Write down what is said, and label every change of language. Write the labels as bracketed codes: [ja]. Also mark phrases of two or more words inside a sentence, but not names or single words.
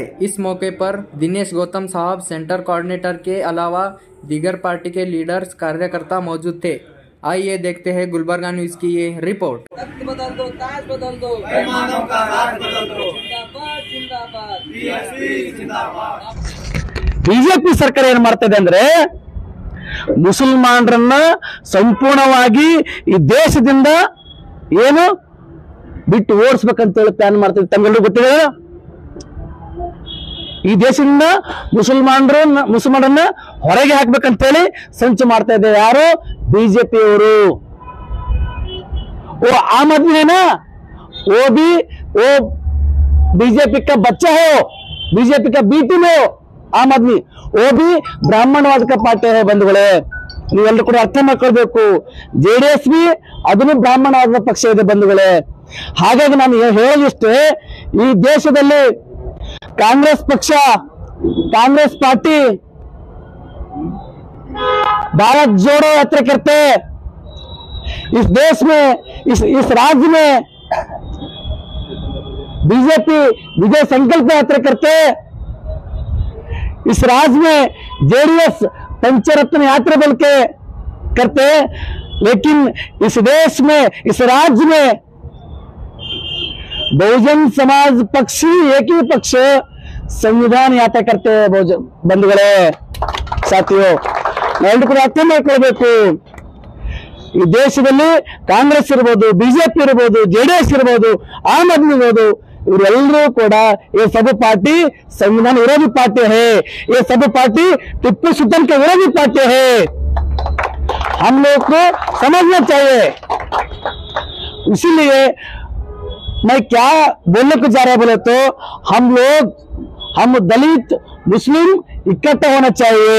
[hi] इस मौके पर दिनेश गौतम साहब सेंटर कोऑर्डिनेटर के अलावा दीगर पार्टी के लीडर्स कार्यकर्ता मौजूद थे। आइए देखते हैं गुलबर्गा न्यूज की ये रिपोर्ट। बदल दो, ताज बदल दो, बेईमानों का राज बदल दो, जिंदाबाद जिंदाबाद बीएसपी जिंदाबाद। [kn] ಬಿಜೆಪಿ ಸರ್ಕಾರ ಏನ್ ಮಾಡ್ತಿದೆ ಅಂದ್ರೆ ಮುಸಲ್ಮಾನರನ್ನ ಸಂಪೂರ್ಣವಾಗಿ ಈ ದೇಶದಿಂದ ಏನು ಬಿಟ್ಟು ಓಡಿಸಬೇಕಂತ ಹೇಳಿ ಪ್ಲಾನ್ ಮಾಡ್ತಿದೆ। ತಮಗೆಲ್ಲರೂ ಗೊತ್ತಿದೆ, ಈ ದೇಶದಿಂದ ಮುಸಲ್ಮಾನರನ್ನ ಹೊರಗೆ ಹಾಕ್ಬೇಕಂತ ಹೇಳಿ ಸಂಚು ಮಾಡ್ತಾ ಇದೆ। ಯಾರು? [hi] बीजेपी। वो आम आदमी है ना, वो बीजेपी का बच्चा हो, बीजेपी का बी टीम हो। आम आदमी वो भी ब्राह्मणवाद का पार्टी है। [kn] बंधुಗಳೇ, ನೀವೆಲ್ಲರೂ ಕೂಡ ಅರ್ಥ ಮಾಡ್ಕೊಳ್ಬೇಕು, ಜೆಡಿಎಸ್ ಬಿ ಅದನ್ನು ಬ್ರಾಹ್ಮಣವಾದ ಪಕ್ಷ ಇದೆ ಬಂಧುಗಳೇ। ಹಾಗಾಗಿ ನಾನು ಹೇಳೋದಿಷ್ಟೇ, ಈ ದೇಶದಲ್ಲಿ ಕಾಂಗ್ರೆಸ್ ಪಕ್ಷ, ಕಾಂಗ್ರೆಸ್ ಪಾರ್ಟಿ [hi] भारत जोड़ो यात्रा करते इस देश में, इस राज्य में बीजेपी विजय संकल्प यात्रा करते, इस राज्य में जेडीएस पंचरत्न यात्रा बोल के करते। लेकिन इस देश में, इस राज्य में बहुजन समाज पक्ष एक ही पक्ष संविधान यात्रा करते हैं। बंधुಗಳೇ, साथियों, [kn] ಎಲ್ಲರೂ ಕೂಡ ಅರ್ಥ ಮಾಡ್ಕೊಳ್ಬೇಕು, ಈ ದೇಶದಲ್ಲಿ ಕಾಂಗ್ರೆಸ್ ಇರಬಹುದು, ಬಿಜೆಪಿ ಇರಬಹುದು, ಜೆಡಿಎಸ್ ಇರಬಹುದು, ಆಮ್ ಆದ್ಮಿ ಇರಬಹುದು, ಇವರೆಲ್ಲರೂ ಕೂಡ [hi] ये सब पार्टी संविधान विरोधी पार्टी है। ये सब पार्टी टिप्पू सुल्तान के विरोधी पार्टी है। हम लोग को समझना चाहिए। इसीलिए मैं क्या बोलने को जा रहा बोले तो हम दलित मुस्लिम इकट्ठा होना चाहिए।